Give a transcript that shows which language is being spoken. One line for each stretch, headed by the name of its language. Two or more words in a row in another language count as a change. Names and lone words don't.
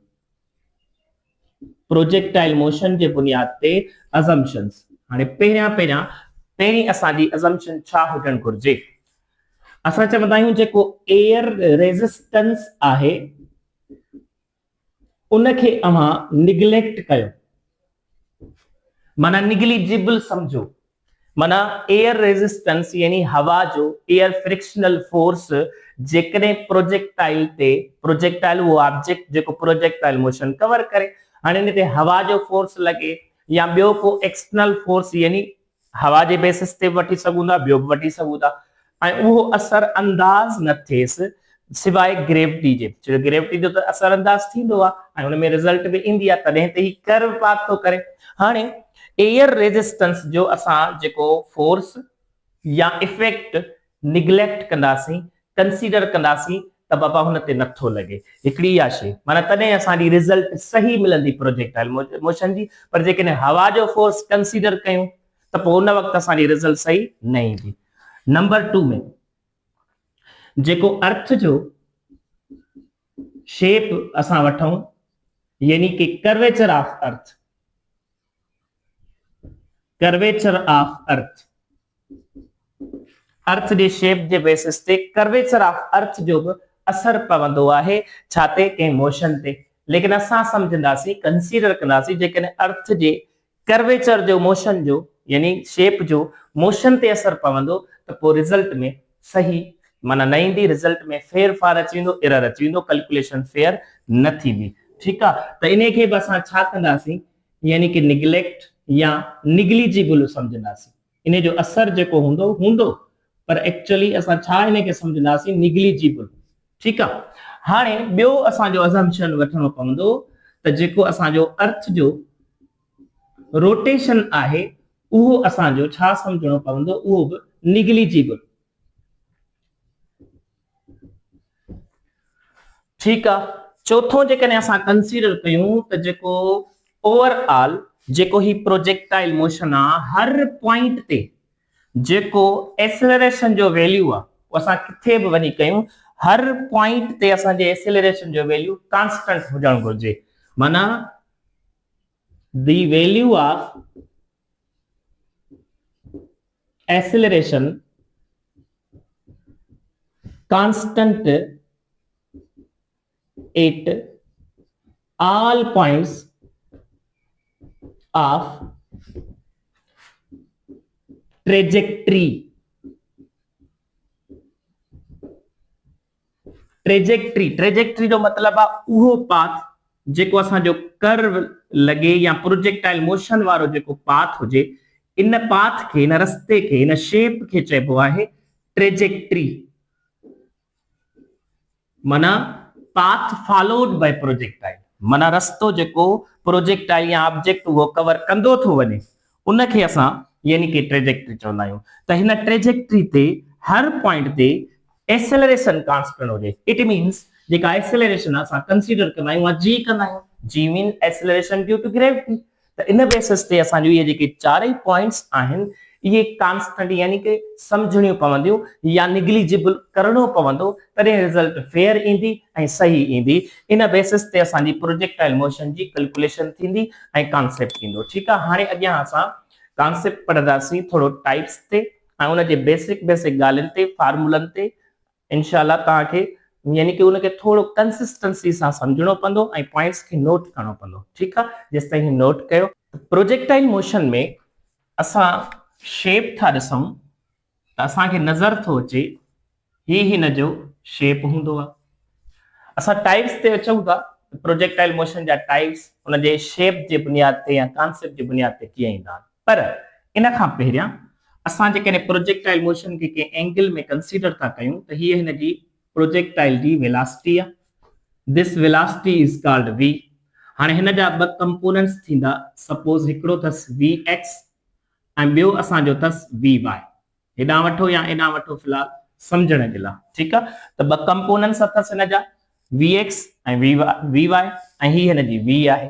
English: projectile motion
Sindhi: जे बुनियाद ते अज़म्पशन्स। हाणे पहिरीं असांजी अज़म्पशन छा हुजणु घुर्जे। असां चवंदा आहियूं जेको
English: air resistance
Sindhi: आहे उनखे अव्हां निग्लेक्ट कयो, माना निग्लिजिबल समझो। माना
English: air resistance
Sindhi: यानी हवा जो
English: air frictional force
Sindhi: जेकॾहिं प्रोजेक्टाइल वो ऑब्जेक्ट जेको
English: projectile motion cover
Sindhi: करे, हाणे इन ते हवा जो फोर्स लगे या ॿियो को
English: external force
Sindhi: यानी हवा जे बेसिस ते वठी सघूं था, ॿियो बि वठी सघूं था, ऐं उहो असर अंदाज़ न थिएसि सिवाय ग्रेविटी जे। छो ग्रेविटी जो त असर अंदाज़ थींदो आहे ऐं हुन में रिज़ल्ट बि ईंदी आहे, तॾहिं ते ही
English: curve pass
Sindhi: थो करे। हाणे
English: air resistance
Sindhi: जो असां जेको फोर्स या इफेक्ट निग्लेक्ट कंदासीं, कंसीडर कंदासीं त बाबा हुन ते नथो लगे, हिकिड़ी इहा शइ माना तॾहिं असांजी रिज़ल्ट सही मिलंदी
English: projectile motion
Sindhi: जी। पर जेकॾहिं हवा जो फोर्स कंसीडर कयूं त पोइ उन वक़्तु असांजी रिज़ल्ट सही न ईंदी। नंबर 2 में जेको अर्थ जो शेप असां वठूं यानी कि
English: curvature of earth,
Sindhi: अर्थ जे शेप जे बेसिस ते
English: curvature of earth
Sindhi: जो बि असर पवंदो आहे छा ते, कंहिं मोशन ते। लेकिन असां समझंदासीं कंसीडर कंदासीं जेकॾहिं अर्थ जे कर्वेचर जो मोशन जो यानी शेप जो मोशन ते असर पवंदो त पोइ रिज़ल्ट में सही माना न ईंदी, रिज़ल्ट में फेर फार अची वेंदो, एरर अची वेंदो,
English: calculation fair
Sindhi: न थींदी। ठीकु आहे, त इन खे बि असां छा कंदासीं यानी कि निग्लेक्ट या निग्लिजिबल समझंदासीं। इन जो असर जेको हूंदो पर एक्चुअली असां छा इन खे समझंदासीं निग्लिजिबल। ठीकु आहे, हाणे ॿियो असांजो अज़म्पशन वठणो पवंदो त जेको असांजो अर्थ जो रोटेशन आहे उहो असांजो छा समझणो पवंदो, उहो बि निग्लिजिबल। ठीकु आहे, चौथों जेकॾहिं असां कंसीडर कयूं त जेको ओवरऑल जेको ही
English: projectile motion
Sindhi: आहे हर पॉइंट ते जेको एक्सेलरेशन जो वैल्यू आहे उहो असां किथे बि वञी कयूं हर पॉइंट ते असांजे एक्सेलरेशन जो
English: value constant
Sindhi: हुजणु घुर्जे।
English: माना the value of acceleration constant at all points of trajectory
Sindhi: जो मतलब आहे उहो पाथ जेको असांजो कर्व लगे या
English: projectile motion
Sindhi: वारो जेको पाथ हुजे, इन पाथ खे इन रस्ते खे इन शेप खे चइबो आहे ट्रेजेक्टरी।
English: माना path followed by projectile,
Sindhi: माना रस्तो जेको प्रोजेक्टाइल या ऑब्जेक्ट वो कवर कंदो थो वञे उनखे असां यानी कि ट्रेजेक्टरी चवंदा आहियूं। त हिन ट्रेजेक्टरी ते हर पॉइंट ते एक्सेलरेशन कांस्टेंट हुजे।
English: it means
Sindhi: जेका एक्सेलरेशन असां कंसीडर कंदा आहियूं जी कंदा आहियूं,
English: g mean acceleration due to gravity.
Sindhi: त इन बेसिस ते असांजो इहे जेके चारई पॉइंट्स आहिनि ये कांस्टेंट यानी कि समझणियूं पवंदियूं या निग्लिजिबल करणो पवंदो तॾहिं
English: result fair
Sindhi: ईंदी ऐं सही ईंदी। इन बेसिस ते असांजी
English: projectile motion
Sindhi: जी कैलकुलेशन थींदी ऐं कॉन्सेप्ट ईंदो। ठीकु आहे, हाणे अॻियां असां कॉन्सेप्ट पढ़ंदासीं थोरो टाइप्स ते ऐं उनजे बेसिक ॻाल्हियुनि ते फार्मूलनि ते इंशाल्लाह तव्हांखे यानी कि उनखे थोरो कंसिस्टेंसी सां सम्झणो पवंदो ऐं पॉइंट्स खे नोट करणो पवंदो। ठीकु आहे, जेसि ताईं नोट कयो।
English: projectile motion
Sindhi: में असां शेप था ॾिसूं त असांखे नज़र थो अचे ही हिन जो शेप हूंदो आहे। असां टाइप्स ते अचूं था,
English: projectile motion
Sindhi: जा टाइप्स उनजे शेप जे बुनियाद ते या कॉन्सेप्ट जे बुनियाद ते कीअं ईंदा आहिनि। पर इन खां पहिरियां असां जेकॾहिं
English: projectile motion
Sindhi: खे कंहिं एंगल में कंसीडर था कयूं त हीअ हिन जी प्रोजेक्टाइल जी वेलोसिटी आहे।
English: this velocity is called v.
Sindhi: हाणे हिन जा ॿ कंपोनेंट्स थींदा, सपोज हिकिड़ो अथसि vx ऐं ॿियो असांजो अथसि vy। हेॾां वठो या एॾां वठो फ़िलहाल सम्झण जे लाइ। ठीकु आहे, त ॿ कंपोनेंट्स अथसि हिन जा vx ऐं vy ऐं ही हिन जी v आहे।